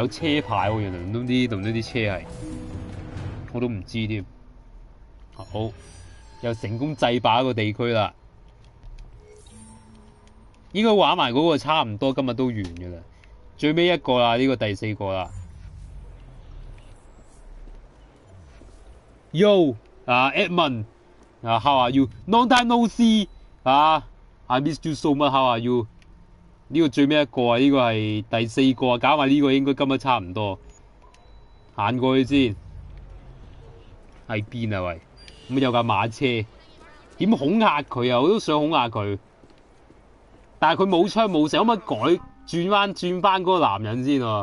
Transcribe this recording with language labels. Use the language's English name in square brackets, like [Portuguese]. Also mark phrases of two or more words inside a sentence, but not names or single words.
[Cantonese] 有車牌喎，原來倫敦啲車係，我都唔知添。好，又成功制霸一個地區啦。應該玩埋嗰個差唔多，今日都完㗎啦。最尾一個啦，呢個第4個啦。 [English] Yo， Edmund， how are you? Long time no see， I missed you so much. How are you？ [Cantonese] 呢個最尾一個啊，呢個係第4個啊，搞埋呢個應該今日差唔多。行過去先，喺邊啊喂？咁有架馬車，點恐嚇佢啊？我都想恐嚇佢，但係佢冇槍冇成，可唔可以轉翻嗰個男人先喎？